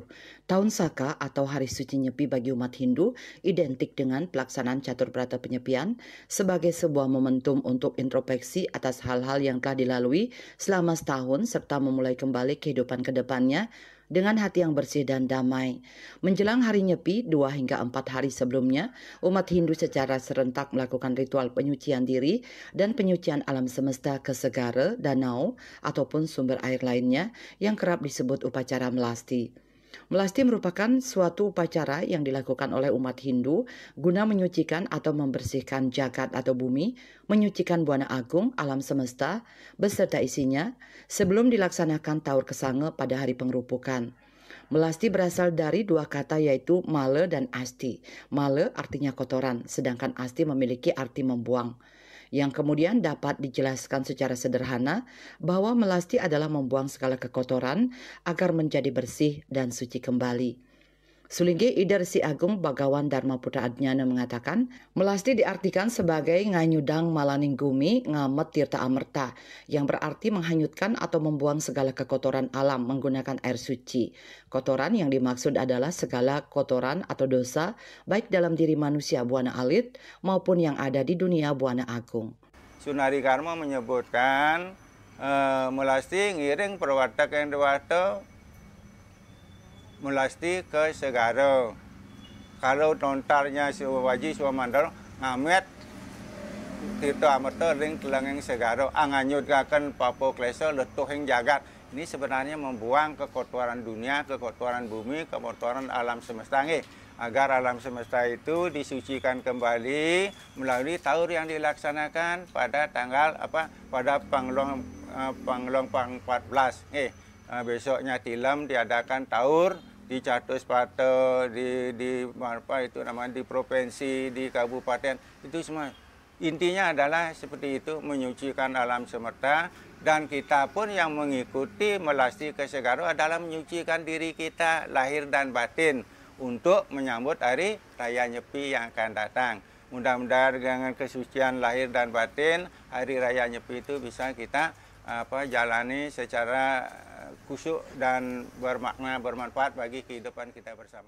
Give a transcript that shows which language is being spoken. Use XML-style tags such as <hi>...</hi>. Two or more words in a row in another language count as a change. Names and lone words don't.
<id>Tahun Saka atau Hari Suci Nyepi bagi umat Hindu identik dengan pelaksanaan Catur Berata Penyepian sebagai sebuah momentum untuk introspeksi atas hal-hal yang telah dilalui selama setahun serta memulai kembali kehidupan ke depannya dengan hati yang bersih dan damai. Menjelang Hari Nyepi 2 hingga 4 hari sebelumnya, umat Hindu secara serentak melakukan ritual penyucian diri dan penyucian alam semesta ke segara, danau, ataupun sumber air lainnya yang kerap disebut upacara melasti. Melasti merupakan suatu upacara yang dilakukan oleh umat Hindu guna menyucikan atau membersihkan jagat atau bumi, menyucikan buana agung alam semesta beserta isinya sebelum dilaksanakan Taur Kesange pada hari pengerupukan. Melasti berasal dari dua kata yaitu male dan asti. Male artinya kotoran, sedangkan asti memiliki arti membuang. Yang kemudian dapat dijelaskan secara sederhana bahwa melasti adalah membuang segala kekotoran agar menjadi bersih dan suci kembali. Sulinggi Ida Resi Agung Bagawan Dharma Putra Adnyana mengatakan, melasti diartikan sebagai</id> <ban>nganyudang malaning gumi ngamet tirta amerta,</ban> <id>yang berarti menghanyutkan atau membuang segala kekotoran alam menggunakan air suci. Kotoran yang dimaksud adalah segala kotoran atau dosa, baik dalam diri manusia buana alit maupun yang ada di dunia buana agung. Sunari Karma menyebutkan melasti ngiring perwata yang dewata melasti ke segara.</id> <ban>Kalau tontarnya Waji Swamandal ngamet tirta amerta ring telangeng segara anganyutkaken papo klesa letuhing jagat.</ban> <id>Ini sebenarnya membuang kekotoran dunia, kekotoran bumi, kekotoran alam semesta nggih. Agar alam semesta itu disucikan kembali melalui taur yang dilaksanakan pada tanggal pada Panglong 14 besoknya Tilem diadakan taur di Catus Pata, di provinsi, di kabupaten, itu semua. Intinya adalah seperti itu, menyucikan alam semesta, dan kita pun yang mengikuti melasti ke segara adalah menyucikan diri kita lahir dan batin untuk menyambut hari Raya Nyepi yang akan datang. Mudah-mudahan dengan kesucian lahir dan batin, hari Raya Nyepi itu bisa kita jalani secara khusyuk dan bermakna, bermanfaat bagi kehidupan kita bersama.</id>